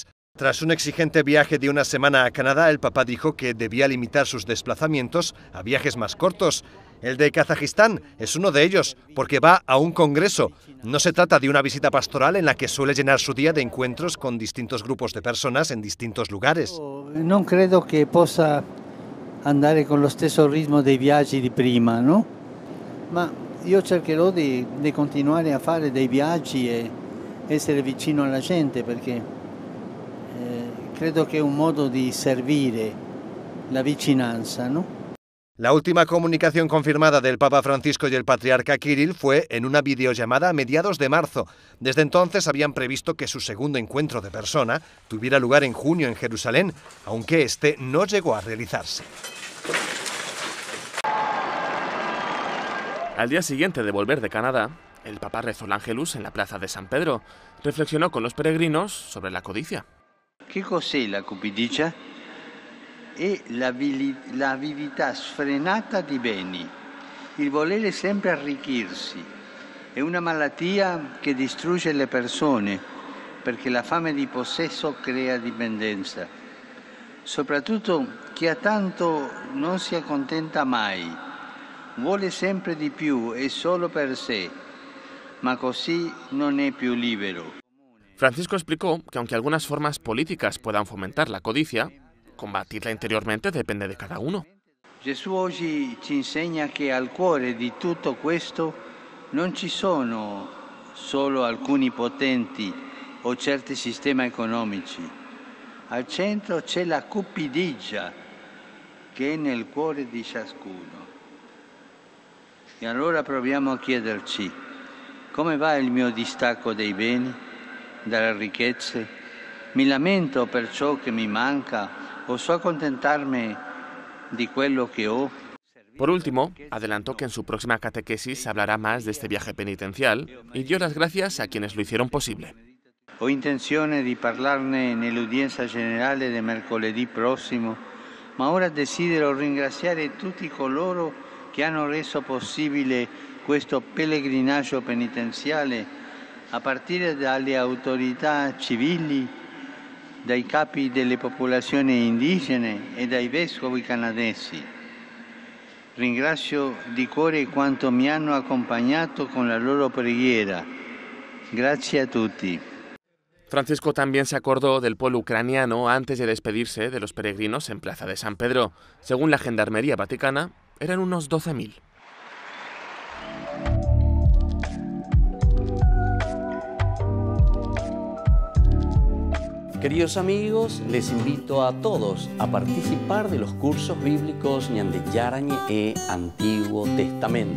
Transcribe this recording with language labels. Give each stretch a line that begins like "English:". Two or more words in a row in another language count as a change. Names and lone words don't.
Spanish: Tras un exigente viaje de una semana a Canadá, el Papa dijo que debía limitar sus desplazamientos a viajes más cortos. El de Kazajistán es uno de ellos, porque va a un congreso. No se trata de una visita pastoral en la que suele llenar su día de encuentros con distintos grupos de personas en distintos lugares.
Italian: Non credo che possa andare con lo stesso ritmo dei viaggi di prima, no? Ma io cercherò di continuare a fare dei viaggi e essere vicino alla gente, perché credo che è un modo di servire la vicinanza, ¿no?
Spanish: La última comunicación confirmada del Papa Francisco y el patriarca Kirill fue en una videollamada a mediados de marzo. Desde entonces habían previsto que su segundo encuentro de persona tuviera lugar en junio en Jerusalén, aunque este no llegó a realizarse. Al día siguiente de volver de Canadá, el Papa rezó el Ángelus en la plaza de San Pedro. Reflexionó con los peregrinos sobre la codicia.
Italian: Che cos'è la cupidigia? È l'avidità sfrenata di beni, il volere sempre arricchirsi. È una malattia che distrugge le persone, perché la fame di possesso crea dipendenza. Soprattutto chi ha tanto non si accontenta mai, vuole sempre di più e solo per sé, ma così non è più libero.
Spanish: Francisco explicó que aunque algunas formas políticas puedan fomentar la codicia, combatirla interiormente depende de cada uno.
Italian: Gesù oggi ci insegna che al cuore di tutto questo non ci sono solo alcuni potenti o certi sistemi economici. Al centro c'è la cupidigia che è nel cuore di ciascuno. E allora proviamo a chiederci: come va il mio distacco dai beni, dalle ricchezze? Mi lamento per ciò che mi manca o so accontentarmi di quello che ho?
Spanish: Por último, adelantó que en su próxima catequesis hablará más de este viaje penitencial y dio las gracias a quienes lo hicieron posible.
Italian: Ho intenzione di parlarne nell'udienza generale di mercoledì prossimo, ma ora desidero ringraziare tutti coloro che hanno reso possibile questo pellegrinaggio penitenziale, a partire dalle autorità civili, dai capi delle popolazioni indigene e dai vescovi canadesi. Ringrazio di cuore quanto mi hanno accompagnato con la loro preghiera. Grazie a tutti.
Spanish: Francisco también se acordó del pueblo ucraniano antes de despedirse de los peregrinos en Plaza de San Pedro. Según la Gendarmería Vaticana, eran unos 12.000. Queridos amigos, les invito a todos a participar de los cursos bíblicos Ñande Yarañe e Antiguo Testamento.